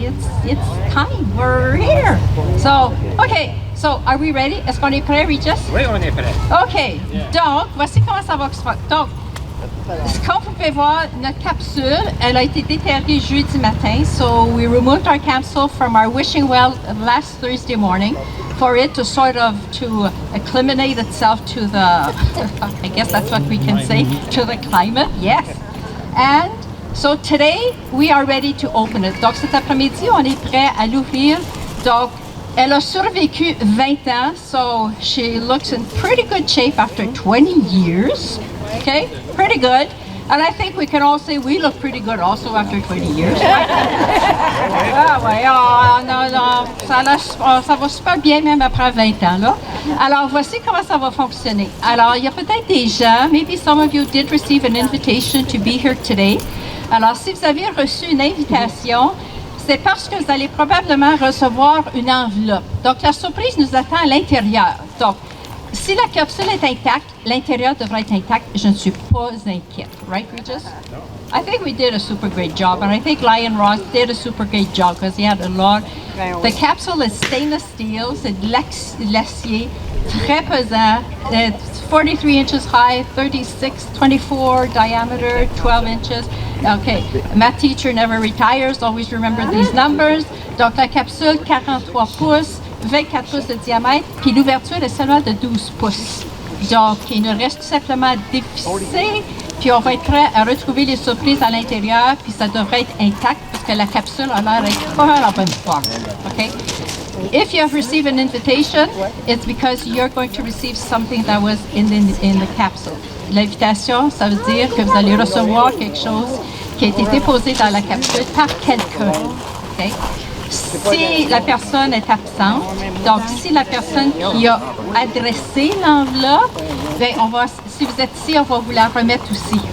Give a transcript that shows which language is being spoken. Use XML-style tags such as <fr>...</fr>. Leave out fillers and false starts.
<en>It's time. We're here. So, okay. So, are we ready?</en> <fr>Est-ce qu'on est prêt, Regis? Oui, on est prêt.</fr> <en>OK.</en> <fr>Donc, voici comment ça va se faire. Donc, comme vous pouvez voir, notre capsule, elle a été déterrée jeudi matin.</fr> <en>So, we removed our capsule from our wishing well last Thursday morning for it to sort of to acclimate itself to the, I guess that's what we can say, to the climate. Yes. And so today, we are ready to open it.</en> <fr>Donc, cet après-midi, on est prêt à l'ouvrir. Donc, elle a survécu 20 ans,</fr> <en>so she looks in pretty good shape after 20 years. Okay, pretty good. And I think we can all say we look pretty good also after 20 years.</en> <fr>Ah ouais, non, ça va super bien même après 20 ans, là. Alors, voici comment ça va fonctionner. Alors, il y a peut-être des gens,</fr> <en>maybe some of you did receive an invitation to be here today.</en> <fr>Alors, si vous avez reçu une invitation, c'est parce que vous allez probablement recevoir une enveloppe. Donc, la surprise nous attend à l'intérieur. Donc, si la capsule est intacte, l'intérieur devrait être intact. Je ne suis pas inquiète.</fr> <en>Right, Regis? I think we did a super great job, and I think Lion Ross did a super great job because he had a lot. The capsule is stainless steel,</en> <fr>c'est de l'acier, très pesant.</fr> <en>It's 43 inches high, 24 diameter, 12 inches. Okay, math teacher never retires, always remember these numbers.</en> <fr>Donc la capsule, 43 pouces, 24 pouces de diamètre, puis l'ouverture est seulement de 12 pouces. Donc il nous reste tout simplement à dévisser, puis on va être prêt à retrouver les surprises à l'intérieur, puis ça devrait être intact parce que la capsule a l'air d'être pas mal en bonne forme.</fr> <en>Okay? If you have received an invitation, it's because you're going to receive something that was in the capsule.</en> <fr>L'invitation, ça veut dire que vous allez recevoir quelque chose qui a été déposé dans la capsule par quelqu'un. Okay? Si la personne est absente, donc si la personne qui a adressé l'enveloppe, ben si vous êtes ici, on va vous la remettre aussi.</fr>